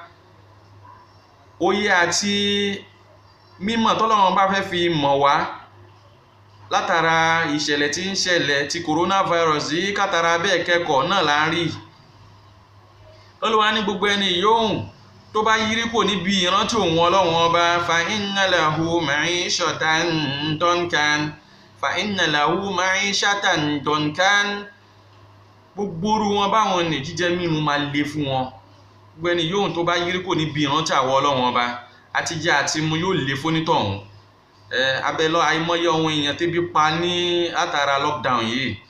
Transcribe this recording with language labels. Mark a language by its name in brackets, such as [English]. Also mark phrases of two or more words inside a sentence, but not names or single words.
[Yoruba] Òye àti mímọ̀ tọ́lọ́run ọba fẹ́ fi mọ̀ wá látara ìṣẹ̀lẹ̀ tí ń ṣẹlẹ̀ ti coronavirus yìí, kátara bẹ́ẹ̀ kẹ́kọ̀ọ́ náà là ń rí. Olúwa ní gbogbo ẹni yóò tó bá yírí kò níbi ìrántí òun Ọlọ́run ọba, [Arabic] فإن له معيشة ضنكا, فإن له معيشة ضنكا. [Yoruba] Gbogbo orú wọn báwọn ní jíjẹ mímu máa le fún wọn. Gbogbo ẹni yóò tó bá yírí kò níbi ìrántí àwọn Ọlọ́run ọba, àti jẹ àti mu yóò le fónítọ̀hún. Abẹ́lọ àìmọye ohun èèyàn tẹ́bí pa ní látara lockdown yìí.